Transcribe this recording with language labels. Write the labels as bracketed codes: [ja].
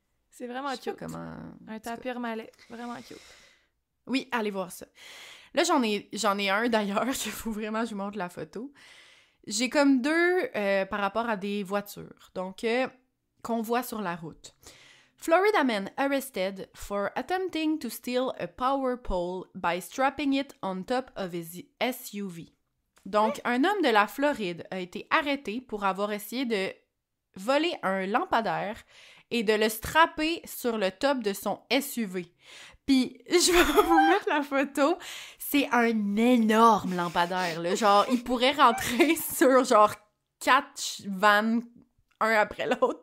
[fr] C'est vraiment Je sais cute. pas comment... Un tapir malais. Vraiment cute. Oui, allez voir ça. Là, j'en ai un d'ailleurs, qu'il faut vraiment que je vous montre la photo. J'ai comme deux par rapport à des voitures. Donc, qu'on voit sur la route. [en] Florida man arrested for attempting to steal a power pole by strapping it on top of his SUV. [fr] Donc, un homme de la Floride a été arrêté pour avoir essayé de voler un lampadaire et de le strapper sur le top de son SUV. Puis, je vais vous mettre la photo. C'est un énorme lampadaire, là. Genre, il pourrait rentrer sur, genre, 4 vannes, un après l'autre.